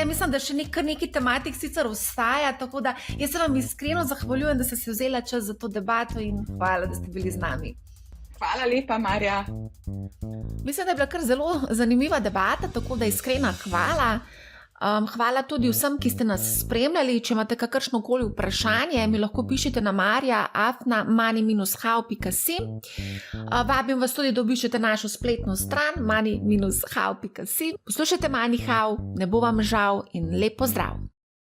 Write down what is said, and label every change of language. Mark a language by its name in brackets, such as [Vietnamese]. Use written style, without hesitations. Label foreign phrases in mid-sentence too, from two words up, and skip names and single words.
[Slovenian] Mislim, da še nekaj tematik sicer ostaja, tako da jaz se vam iskreno zahvaljujem, da ste se vzela čas za to debato in hvala, da ste bili z nami. Hvala lepa, Marja. Mislim, da je bila kar zelo zanimiva debata, tako da iskrena hvala. Hvala tudi vsem, ki ste nas spremljali. Če imate kakršnokoli vprašanje, mi lahko pišete na marja@money-how.si. Vabim vas tudi, da obiščete našo spletno stran money-how.si. Poslušajte Money How, ne bo vam žal in lep pozdrav!